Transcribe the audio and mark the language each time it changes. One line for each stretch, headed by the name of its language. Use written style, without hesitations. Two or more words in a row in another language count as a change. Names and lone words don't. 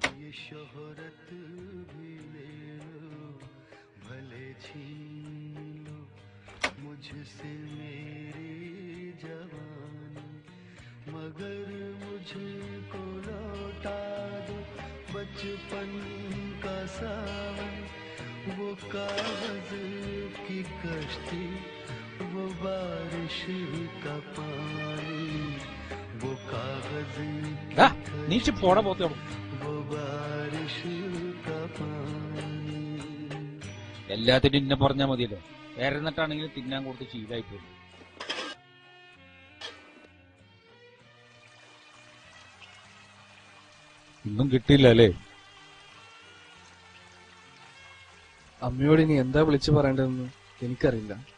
Hindi: शोहरत भी ले लो, भले छीन लो मुझसे मेरी जवानी, मगर मुझको लौटा दो बचपन का सावन, वो कागज की कश्ती, वो बारिश का पानी, वो कागज
Malayalam: നീച്ച് പോടാ പോത്തോ.
Hindi: वो बारिश का पानी.
Malayalam: എല്ലാത്തിനും ഇന്നെ പറഞ്ഞാൽ മതിയല്ലോ. വേറെന്നിട്ടാണെങ്കിൽ തിന്നാൻ കൊടുത്ത് ശീലായി പോയി. ഒന്നും കിട്ടിയില്ല അല്ലേ? അമ്മയോട് ഇനി എന്താ വിളിച്ചു പറയേണ്ടതെന്ന് എനിക്കറിയില്ല.